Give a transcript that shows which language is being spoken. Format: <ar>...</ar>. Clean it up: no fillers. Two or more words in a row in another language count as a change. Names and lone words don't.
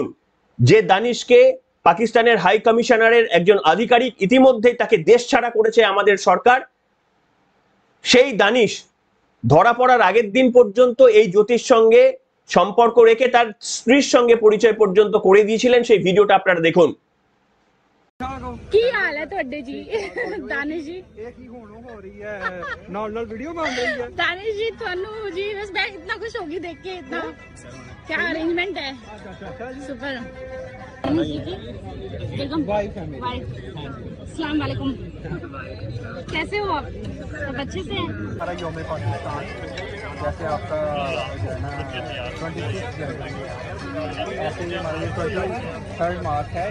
<bn>যে দানিশকে পাকিস্তানের হাই কমিশনারের একজন আধিকারিক ইতিমধ্যেই তাকে দেশ ছাড়া করেছে আমাদের সরকার, সেই দানিশ ধরা পড়ার আগের দিন পর্যন্ত এই জ্যোতির সঙ্গে সম্পর্ক রেখে তার স্ত্রীর সঙ্গে পরিচয় পর্যন্ত করে দিয়েছিলেন। সেই ভিডিওটা আপনারা দেখুন।</bn> <pa>ਕੀ ਹਾਲ ਹੈ ਤੁਹਾਡੇ ਜੀ ਦਾਨਿਸ਼ ਜੀ? ਇਹ ਕੀ ਹੁਣ ਹੋ ਰਹੀ ਹੈ ਨਾਲ ਵੀਡੀਓ ਬਣ ਰਹੀ ਹੈ ਦਾਨਿਸ਼ ਜੀ ਤੁਹਾਨੂੰ ਜੀ</pa> <hi>बस मैं इतना खुश होगी देख के, इतना क्या अरेंजमेंट है, सुपर। दानिश जी की वेलकम वाइफ</hi> <ar>السلام عليكم,</ar> <hi>कैसे हो आप? सब अच्छे से हैं? हमारा योम पाकिस्तान जैसे आपका जो है ना 26 जनवरी ऐसे ही हमारा ये 3rd मार्च है।</hi>